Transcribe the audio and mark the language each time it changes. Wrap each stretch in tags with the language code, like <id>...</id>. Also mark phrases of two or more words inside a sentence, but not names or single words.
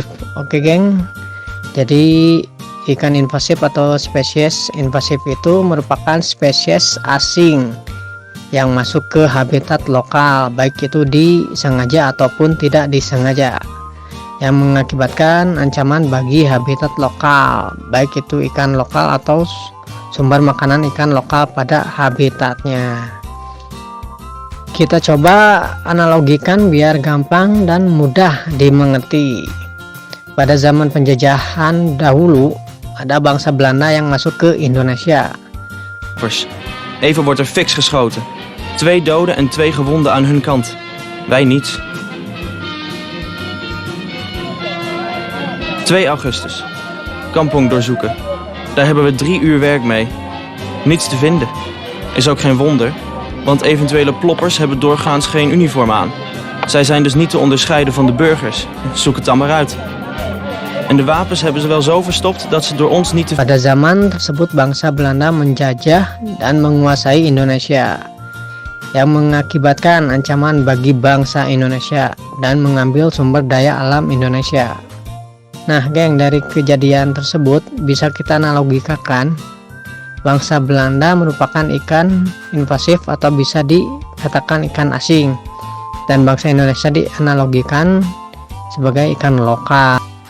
<id>Oke geng, jadi ikan invasif atau spesies invasif itu merupakan spesies asing yang masuk ke habitat lokal, baik itu disengaja ataupun tidak disengaja, yang mengakibatkan ancaman bagi habitat lokal, baik itu ikan lokal atau sumber makanan ikan lokal pada habitatnya. Kita coba analogikan biar gampang dan mudah dimengerti. Pada zaman penjajahan dahulu, ada bangsa Belanda yang masuk ke Indonesia.</id> <nl>Even wordt er fiks geschoten. 2 doden en 2 gewonden aan hun kant. Wij niets. 2 augustus. Kampong doorzoeken. Daar hebben we 3 uur werk mee. Niets te vinden. Is ook geen wonder, want eventuele ploppers hebben doorgaans geen uniform aan. Zij zijn dus niet te onderscheiden van de burgers. Zoek het dan maar uit. En de wapens hebben ze wel zo verstopt dat ze door ons niet te...</nl> <id>Pada zaman tersebut bangsa Belanda menjajah dan menguasai Indonesia, yang mengakibatkan ancaman bagi bangsa Indonesia dan mengambil sumber daya alam Indonesia. Nah geng, dari kejadian tersebut bisa kita analogikakan bangsa Belanda merupakan ikan invasif atau bisa dikatakan ikan asing, dan bangsa Indonesia dianalogikan sebagai ikan lokal.</id>